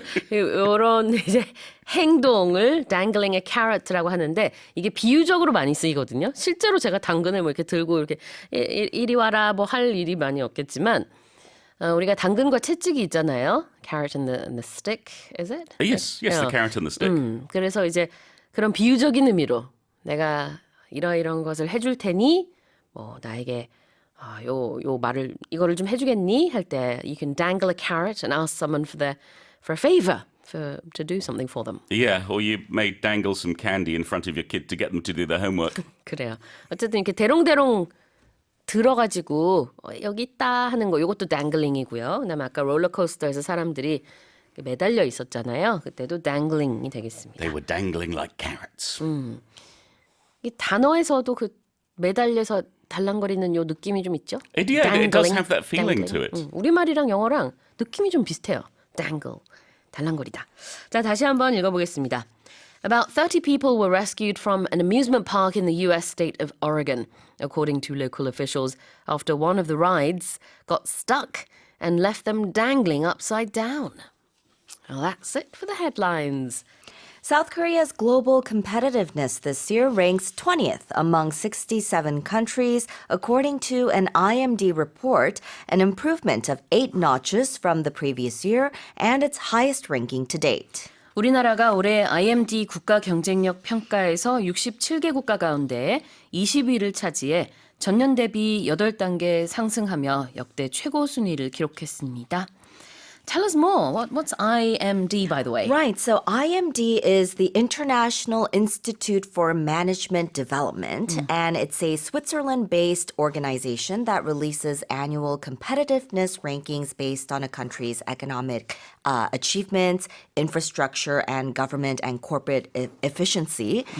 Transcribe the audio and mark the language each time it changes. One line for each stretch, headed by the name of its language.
Korean: 이런 이제 행동을
English: dangling a carrot
Korean: 라고 하는데 이게 비유적으로 많이 쓰이거든요. 실제로 제가 당근을 뭐 이렇게 들고 이렇게 이리 와라 뭐 할 일이 많이 없겠지만 우리가 당근과 채찍이 있잖아요.
English: Carrot and the stick, is it? Yes, the carrot and the stick.
Korean: 그래서 이제 그런 비유적인 의미로 내가 이러이러한 것을 해줄 테니 뭐 나에게 요 말을 이거를 좀 해주겠니 할 때
English: you can dangle a carrot and ask someone for a favor to do something for them. Yeah, or you may dangle some candy in front of your kid to get them to do their homework.
Korean: 그래요. 어쨌든 이렇게 대롱대롱 들어가지고 여기 있다 하는 거 이것도 dangling이고요. 그다음에 아까 롤러코스터에서 사람들이 매달려 있었잖아요. 그때도 dangling이 되겠습니다.
English: They were dangling like carrots.
Korean: 이 단어에서도 그 매달려서 달랑거리는 요 느낌이 좀 있죠?
English: It does have that feeling to it.
Korean: 우리말이랑 영어랑 느낌이 좀 비슷해요. dangle, 달랑거리다. 자, 다시 한번 읽어보겠습니다.
English: About 30 people were rescued from an amusement park in the US state of Oregon, according to local officials, after one of the rides got stuck and left them dangling upside down. Well, that's it for the headlines. South Korea's global competitiveness this year ranks 20th among 67 countries, according to an IMD report, an improvement of 8 notches from the previous year and its highest ranking to date.
Korean: 우리나라가 올해 IMD 국가 경쟁력 평가에서 67개 국가 가운데 20위를 차지해 전년 대비 8단계 상승하며 역대 최고 순위를 기록했습니다.
English: Tell us more. What's IMD, by the way? Right. So IMD is the International Institute for Management Development, and it's a Switzerland-based organization that releases annual competitiveness rankings based on a country's economic achievements, infrastructure, and government and corporate efficiency.